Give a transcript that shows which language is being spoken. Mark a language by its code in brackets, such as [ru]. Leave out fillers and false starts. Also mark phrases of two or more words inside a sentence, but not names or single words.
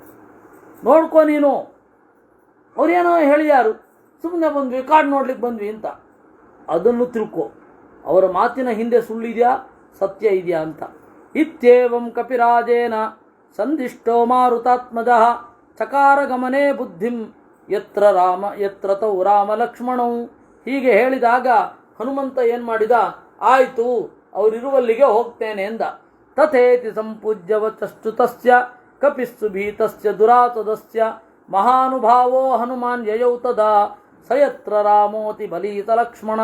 [kn] ನೋಡ್ಕೊ ನೀನು, ಅವ್ರೇನೋ ಹೇಳಿಯಾರು, ಸುಮ್ಮನೆ ಬಂದ್ವಿ, ಕಾರ್ಡ್ ನೋಡ್ಲಿಕ್ಕೆ ಬಂದ್ವಿ ಅಂತ ಅದನ್ನು ತಿಳ್ಕೊ. ಅವರ ಮಾತಿನ ಹಿಂದೆ ಸುಳ್ಳಿದೆಯಾ ಸತ್ಯ ಇದೆಯಾ ಅಂತ. [sa] ಇತ್ಯೇವಂ ಕಪಿರಾಜೇನ ಸಂದಿಷ್ಟೋ ಮಾರುತಾತ್ಮಜ ಚಕಾರ ಗಮನೆ ಬುದ್ಧಿಂ ಯತ್ರ ತೌ ರಾಮ ಲಕ್ಷ್ಮಣೌ. [kn] ಹೀಗೆ ಹೇಳಿದಾಗ ಹನುಮಂತ ಏನು ಮಾಡಿದ, ಆಯಿತು ಅವರಿರುವಲ್ಲಿಗೆ ಹೋಗ್ತೇನೆ ಎಂದ. [sa] ತಥೇತಿ ಸಂಪೂಜ್ಯ ವಚಶ್ಚುತಸ್ಯ ಕಪಿಸ್ಸು ಭೀತಸ್ಯ ದುರಾತದಸ್ಯ ಮಹಾನುಭಾವೋ ಹನುಮಾನ್ ಯಯೌ ತದಾ ಸಯತ್ರ ರಾಮೋತಿ ಬಲೀತ ಲಕ್ಷ್ಮಣ.